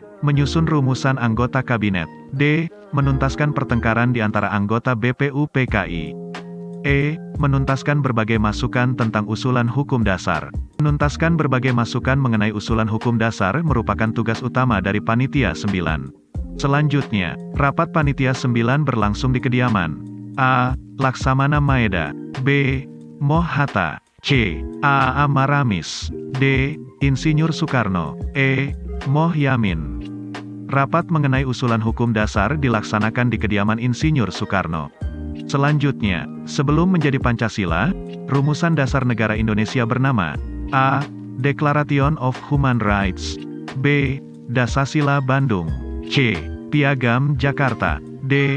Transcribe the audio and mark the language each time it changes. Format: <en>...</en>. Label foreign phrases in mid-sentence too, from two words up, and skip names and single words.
<id>Menyusun rumusan anggota kabinet, D. Menuntaskan pertengkaran di antara anggota BPUPKI, E. Menuntaskan berbagai masukan tentang usulan hukum dasar. Menuntaskan berbagai masukan mengenai usulan hukum dasar merupakan tugas utama dari Panitia 9. Selanjutnya, rapat Panitia 9 berlangsung di kediaman A. Laksamana Maeda, B. Moh Hatta, C. A. A. Maramis, D. Insinyur Soekarno, E. Muhyamin. Rapat mengenai usulan hukum dasar dilaksanakan di kediaman Insinyur Soekarno. Selanjutnya, sebelum menjadi Pancasila, rumusan dasar negara Indonesia bernama A.</id> <en>Declaration of Human Rights,</en> <id>B. Dasasila Bandung, C. Piagam Jakarta, D.</id>